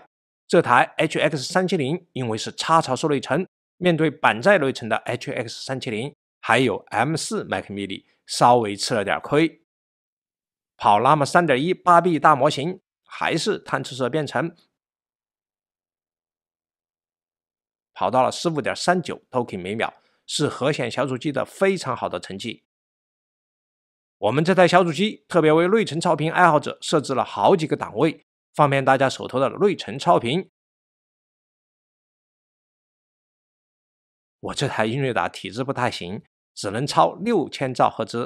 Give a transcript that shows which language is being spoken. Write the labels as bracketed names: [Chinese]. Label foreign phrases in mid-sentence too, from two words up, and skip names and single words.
[Chinese] 這台 HX370 因為是插槽式內存，面對板載內存的 HX370， 還有 M4 Mac mini， 稍微吃了點虧。跑 Llama 3.1 8B 大模型，還是貪吃蛇編程，跑到了 15.39 token 每秒，是核顯小主機的非常好的成績。我們這台小主機特別為內存超頻愛好者設置了好幾個檔位，方便大家手頭的內存超頻。我這台英偉達體質不太行，只能超6000兆赫茲。